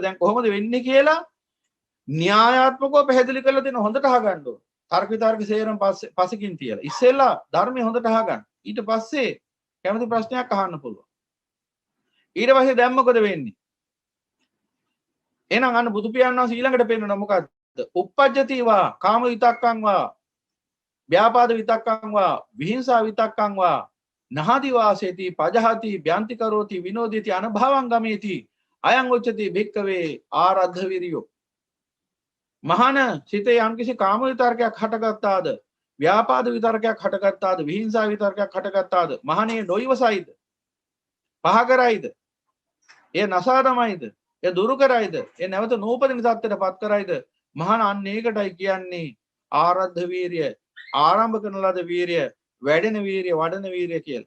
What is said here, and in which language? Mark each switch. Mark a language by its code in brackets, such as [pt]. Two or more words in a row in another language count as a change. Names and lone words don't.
[si] දැන් කොහොමද වෙන්නේ කියලා න්‍යායාත්මකව පැහැදිලි කරලා දෙන හොඳට අහගන්න ඕන. තර්ක විතර්ක සේරම පස්සකින් තියලා. ඉස්සෙල්ලා ධර්මය හොඳට අහගන්න. ඊට පස්සේ කැමති ප්‍රශ්නයක් අහන්න පුළුවන්. ඊට පස්සේ දැන් මොකද වෙන්නේ? එහෙනම් අන්න බුදු පියාණන් වහන්සේ ඊළඟට පෙන්නනවා මොකද්ද? [pi] uppajjati va කාම විතක්කං වා ව්‍යාපාද විතක්කං වා විහිංසා විතක්කං වා නහදි වාසේති පජහති ව්‍යන්ති කරෝති විනෝදිති අනභවං ගමේති අයං උච්චති භික්කවේ ආරද්ධ විරියෝ. [si] මහාන සිතේ යම්කිසි කාම විතර්කයක් හටගත්තාද, ව්‍යාපාද විතර්කයක් හටගත්තාද විහිංසා විතර්කයක් හටගත්තාද මහණේ නොයිවසයිද පහ කරයිද එය නසා තමයිද එය දුරු කරයිද එය නැවත නූපදින තත්ත්වයට පත් කරයිද මහණ අන්න ඒකටයි කියන්නේ ආරද්ධ වීරිය ආරම්භ කරන ලද වීරිය වැඩෙන වීරිය වඩන වීරිය කියලා.